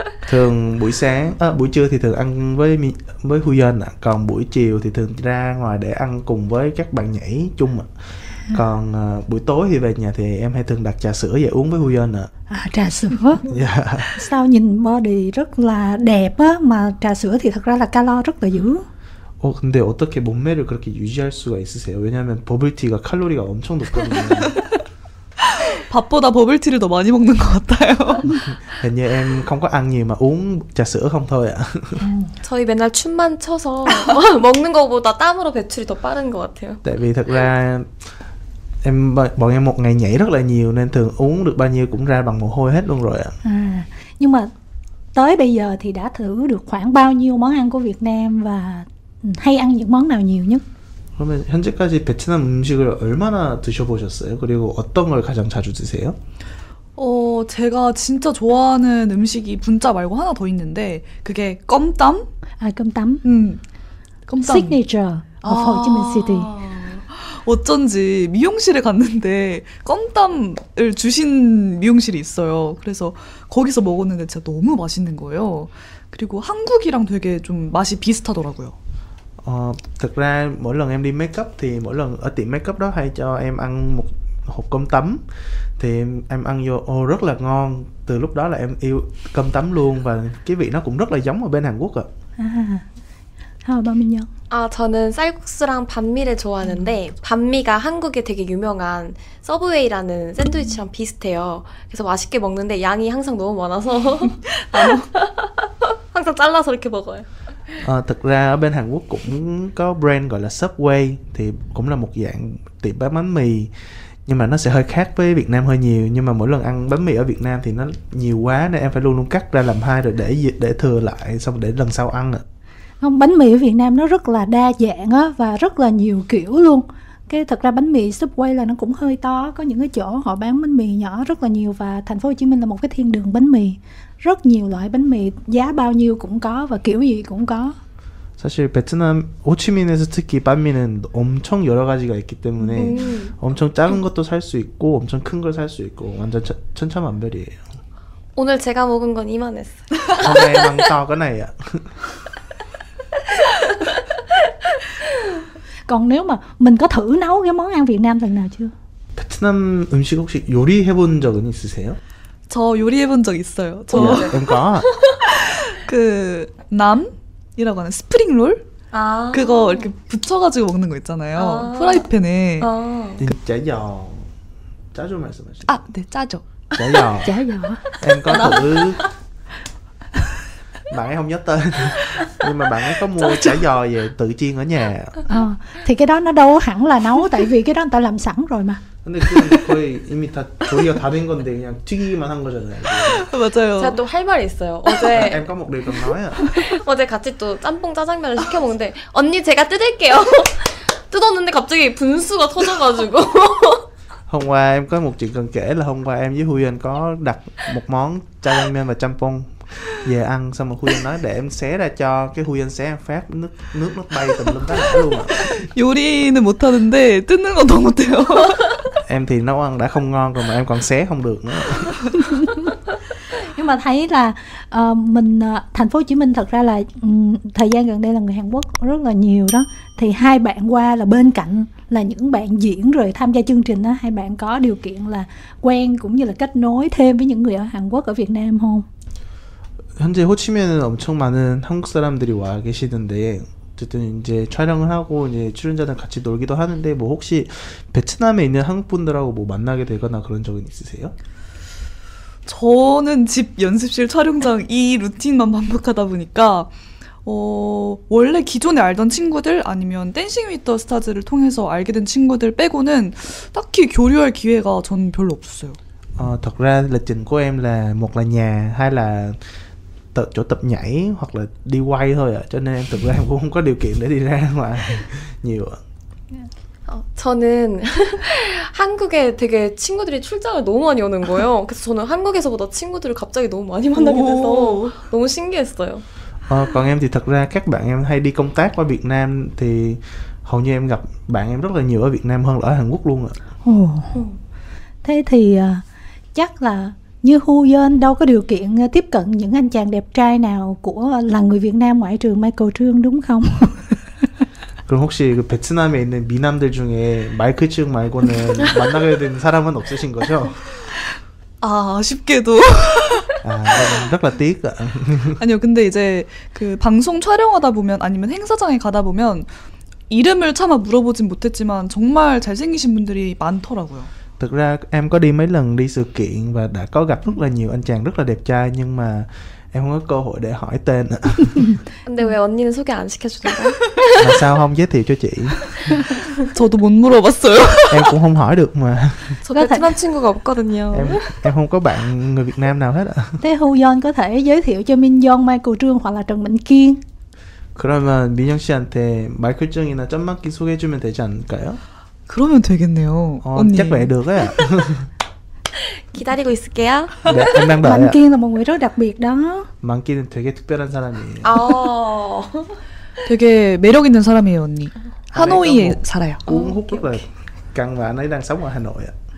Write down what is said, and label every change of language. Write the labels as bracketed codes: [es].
[vi] Thường buổi trưa thì thường ăn với Hu Yeon ạ. Còn buổi chiều thì thường ra ngoài để ăn cùng với các bạn nhảy chung ạ. Còn buổi tối thì về nhà thì em hay thường đặt trà sữa về uống với Hu Yeon ạ. Trà sữa. Sao nhìn body rất là đẹp á, mà trà sữa thì thật ra là calo rất là dữ. [ko] 근데 어떻게 몸매를 그렇게 유지할 수가 있으세요? 왜냐하면 버블티가 칼로리가 엄청 높거든요. 밥보다 버블티를 더 많이 먹는 것 같아요. [vi] Hình như em không có ăn nhiều mà uống trà sữa không thôi ạ. [ko] 저희 맨날 춤만 춰서 먹는 것보다 땀으로 배출이 더 빠른 것 같아요. [vi] Tại vì thật ra bọn em một ngày nhảy rất là nhiều nên thường uống được bao nhiêu cũng ra bằng mồ hôi hết luôn rồi ạ. Nhưng mà tới bây giờ thì đã thử được khoảng bao nhiêu món ăn của Việt Nam và hay ăn những món nào nhiều nhất? [ko] 그러면 현재까지 베트남 음식을 얼마나 드셔보셨어요? 그리고 어떤 걸 가장 자주 드세요? 제가 진짜 좋아하는 음식이 분짜 말고 하나 더 있는데 그게 껌땀? [vi] Cơm tấm. [ko] 껌땀. [en] Signature of Ho Chi Minh City. [ko] 어쩐지 미용실에 갔는데 껌땀을 주신 미용실이 있어요. 그래서 거기서 먹었는데 진짜 너무 맛있는 거예요. 그리고 한국이랑 되게 좀 맛이 비슷하더라고요. [vi] Thực ra mỗi lần em đi make up thì mỗi lần ở tiệm make up đó hay cho em ăn một hộp cơm tấm. Thì em ăn vô rất là ngon. Từ lúc đó là em yêu cơm tấm luôn. Và cái vị nó cũng rất là giống ở bên Hàn Quốc ạ. bao nhiêu? [ko] 저는 쌀국수랑 반미를 좋아하는데 반미가 한국에 되게 유명한 서브웨이라는 샌드위치랑 비슷해요. 그래서 맛있게 먹는데 양이 항상 너무 많아서 항상 잘라서 이렇게 먹어요. [vi] Thực ra ở bên Hàn Quốc cũng có brand gọi là Subway, thì cũng là một dạng tiệm bán bánh mì, nhưng mà nó sẽ hơi khác với Việt Nam hơi nhiều. Nhưng mà mỗi lần ăn bánh mì ở Việt Nam thì nó nhiều quá nên em phải luôn luôn cắt ra làm hai rồi để thừa lại, xong để lần sau ăn ạ. Không, bánh mì ở Việt Nam nó rất là đa dạng á, và rất là nhiều kiểu luôn. Thật ra bánh mì Subway là nó cũng hơi to, có những cái chỗ họ bán bánh mì nhỏ rất là nhiều, và thành phố Hồ Chí Minh là một cái thiên đường bánh mì. Rất nhiều loại bánh mì, giá bao nhiêu cũng có và kiểu gì cũng có. [ko] 사실 베트남 호치민에서 특히 반미는 엄청 여러 가지가 있기 때문에 엄청 작은 것도 살 수 있고 엄청 큰 걸 살 수 있고 완전 천차만별이에요. 오늘 제가 먹은 건 이만했어요. [vi] Hôm nay em ăn to cái này ạ. Còn nếu mà mình có thử nấu cái món ăn Việt Nam lần nào chưa? [ko] 베트남 음식 혹시 요리해본 적은 있으세요? 저 요리해본 적 있어요. [vi] em có. [ko] 그 남이라고 하는 스프링 롤? 그거 이렇게 붙여가지고 먹는 거 있잖아요. 프라이팬에. chả giò. 짜조 말씀하시죠? 네, 짜죠. [vi] Chả giò. Chả giò. Em có thử. Bạn ấy không nhớ tên. Nhưng mà bạn ấy có mua chả giò về tự chiên ở nhà. Thì cái đó nó đâu hẳn là nấu, tại vì cái đó người ta làm sẵn rồi mà. [ko] 근데 그건 거의 이미 다 조리가 다 된 건데 그냥 튀기기만 한 거잖아요. 맞아요. 제가 또 할 말이 있어요. [vi] Em có một điều cần nói ạ. [ko] 어제 같이 또 짬뽕 짜장면을 시켜 먹는데 언니 제가 뜯을게요. 뜯었는데 갑자기 분수가 터져가지고. [vi] Hôm qua em có một chuyện cần kể là hôm qua em với Huy Anh có đặt một món 짜장면 và champong về ăn, xong rồi Huy Anh nói để em xé ra cho, cái Huy Anh xé em phát nước nó bay tùm lum tá luôn ạ. [ko] 요리는 못하는데 뜯는 건 더 못해요. [vi] Em thì nấu ăn đã không ngon rồi mà em còn xé không được nữa. Nhưng mà thấy là thành phố Hồ Chí Minh thật ra là thời gian gần đây là người Hàn Quốc rất là nhiều đó. Thì hai bạn qua là bên cạnh là những bạn diễn rồi tham gia chương trình đó, hai bạn có điều kiện là quen cũng như là kết nối thêm với những người ở Hàn Quốc ở Việt Nam không? [ko] 현재 호치민에는 엄청 많은 한국 사람들이 와 계시던데 어쨌든 이제 촬영을 하고 이제 출연자들 같이 놀기도 하는데 뭐 혹시 베트남에 있는 한국 분들하고 뭐 만나게 되거나 그런 적은 있으세요? 저는 집 연습실 촬영장 이 루틴만 반복하다 보니까 원래 기존에 알던 친구들 아니면 댄싱 위드 더 스타즈를 통해서 알게 된 친구들 빼고는 딱히 교류할 기회가 전 별로 없었어요. [vi] Thật ra lịch trình của em là một là nhà, hai là chỗ tập nhảy hoặc là đi quay thôi ạ. Cho nên thực ra em cũng không có điều kiện để đi ra ngoài nhiều ạ. [ko] 저는 한국에 되게 친구들이 출장을 너무 많이 오는 거예요. 그래서 저는 한국에서보다 친구들을 갑자기 너무 많이 만나게 돼서 너무 신기했어요. [vi] Còn em thì thật ra các bạn em hay đi công tác qua Việt Nam thì hầu như em gặp bạn em rất là nhiều ở Việt Nam hơn là ở Hàn Quốc luôn ạ. Thế thì chắc là như Hu Yeon đâu có điều kiện tiếp cận những anh chàng đẹp trai nào là người Việt Nam ngoại trừ Michael Trương đúng không? [ko] 그럼 혹시 그 베트남에 있는 미남들 중에 마이클 층 말고는 만나게 된 사람은 없으신 거죠? 아쉽게도. [vi] rất là tiếc ạ. [ko] 아니요, 근데 이제 그 방송 촬영하다 보면 아니면 행사장에 가다 보면 이름을 차마 물어보진 못했지만 정말 잘생기신 분들이 많더라고요. [vi] Thực ra em có đi mấy lần đi sự kiện và đã có gặp rất là nhiều anh chàng rất là đẹp trai nhưng mà em không có cơ hội để hỏi tên. [ko] 근데 왜 언니는 소개 안 시켜주던가요? [vi] Mà sao không giới thiệu cho chị? [ko] 저도 못 물어봤어요. [vi] Em cũng không hỏi được mà. [ko] 저 베트남 친구가 없거든요. [vi] Em không có bạn người Việt Nam nào hết ạ. Thế Hu Yeon có thể giới thiệu cho Min Yeon, Michael Trương hoặc là Trần Mạnh Kiên. [ko] 그러면 민영 씨한테 마이클 증이나 점맞기 소개해주면 되지 않을까요? 그러면 되겠네요. 언니. [vi] chắc vậy được ấy ạ. [ko] 기다리고 있을게요. [vi] 네, em đang đợi Mạnh ạ. Kiên là một người rất đặc biệt đó. [ko] 만기는 되게 특별한 사람이에요. 되게 매력 있는 사람이에요, 언니. 하노이에 살아요. [vi] Cuốn hút rất là căng và anh ấy đang sống ở Hà Nội ạ.